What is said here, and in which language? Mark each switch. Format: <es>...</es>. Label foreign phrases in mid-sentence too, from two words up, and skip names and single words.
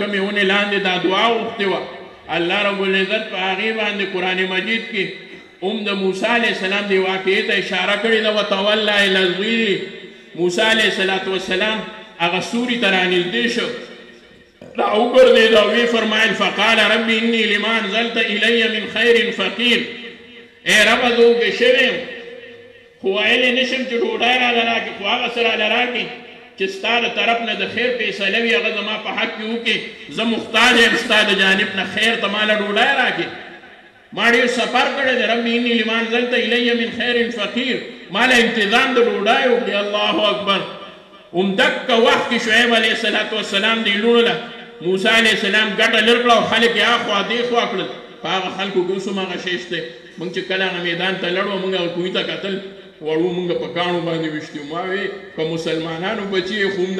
<ps>کومې ونې لاندې دا دعا غوښتې وه الله رب العزت په هغې باندې قرآن مجید کې هم د موسی علیه السلام دې واقعې ته اشاره کړې ده</ps> <ar>وتولی الی الظل</ar> <ps>موسی علیه السلام هغه سوري ته رانږدې شو را وګرځېد او ویې فرمایل</ps> <ar>فقال رب انی لما انزلت الی من خیر فقیر</ar> <ps>ای ربه زه وږې شوی یم خو ویلی نشم چې ډوډۍ راله راکړې خو هغه څه راله راکړې چې ستا د طرف نه د خیر فیصله وي هغه زما په حق کې وکړې زه محتاج یم ستا د جانب نه خیر ته ما له ډوډۍ راکړې ما ډېر سفر کړی دی</ps> <ar>رب انی لما انزلت الی من خیر فقیر</ar> <ps>ما له انتظام د ډوډۍ وکړي الله اکبر همدقه وخت کې شعیب علیه السلام دې لوڼو له موسی علیه السلام ګټه لر کړه او خلک یې اخوا دېخوا کړل په هغه خلکو کې اوس هم هغه شی شته موږ چې کله هغه میدان ته لړو موږ هغه کوهي ته کتل وړو موږ په کاڼو باندې ویشتي ما وی که مسلمانانو بچي خو هم د</ps>